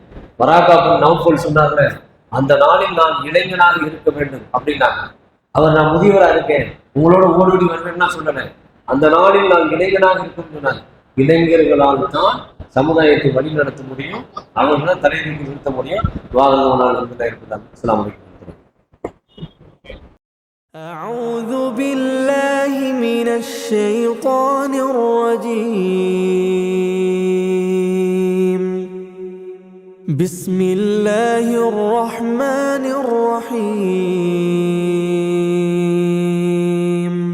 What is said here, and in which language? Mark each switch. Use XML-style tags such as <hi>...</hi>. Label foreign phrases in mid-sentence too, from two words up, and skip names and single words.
<ta>வராகாபுன் நௌஃபல் சொன்னாங்க, அந்த நாளில் நான் இளைஞனாக இருக்க வேண்டும் அப்படின்னாங்க. அவர் நான் முதியவரா இருக்கேன், உங்களோட ஓடோடி வருவேன்னா சொல்லல. அந்த நாளில் நான் இளைஞனாக இருக்கும் சொன்னாங்க. இளைஞர்களால் தான் சமுதாயத்தை வழி நடத்த முடியும், அவர்களை தலைநீக்கி நிறுத்த முடியும். வாகனம் இருக்கிறார்.</ta> <ar>السلام عليكم. أعوذ بالله من الشيطان الرجيم. بسم الله الرحمن الرحيم.</ar>